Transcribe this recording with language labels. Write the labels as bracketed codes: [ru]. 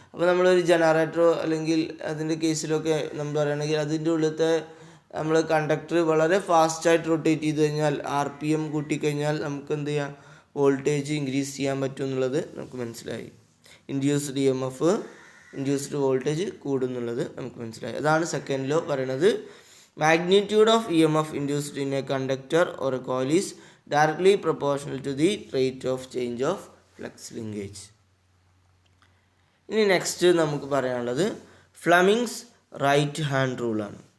[ml] അപ്പോൾ നമ്മളൊരു ജനറേറ്ററോ അല്ലെങ്കിൽ അതിൻ്റെ കേസിലൊക്കെ നമ്മൾ പറയുകയാണെങ്കിൽ അതിൻ്റെ ഉള്ളിലത്തെ നമ്മൾ കണ്ടക്ടർ വളരെ ഫാസ്റ്റായിട്ട് റൊട്ടേറ്റ് ചെയ്ത് കഴിഞ്ഞാൽ RPM കൂട്ടിക്കഴിഞ്ഞാൽ നമുക്ക് എന്ത് ചെയ്യാം, വോൾട്ടേജ് ഇൻക്രീസ് ചെയ്യാൻ പറ്റും എന്നുള്ളത് നമുക്ക് മനസ്സിലായി. ഇൻഡ്യൂസ്ഡ് EMF ഇൻഡ്യൂസ്ഡ് വോൾട്ടേജ് കൂടുന്നുള്ളത് നമുക്ക് മനസ്സിലായി. അതാണ് സെക്കൻഡ് ലോ പറയുന്നത്. [en] Magnitude of EMF induced in a conductor or a coil is directly proportional to the rate of change of flux linkage. [ml] ഇനി നെക്സ്റ്റ് നമുക്ക് പറയാനുള്ളത് ഫ്ലെമിങ്സ് റൈറ്റ് ഹാൻഡ് റൂളാണ്.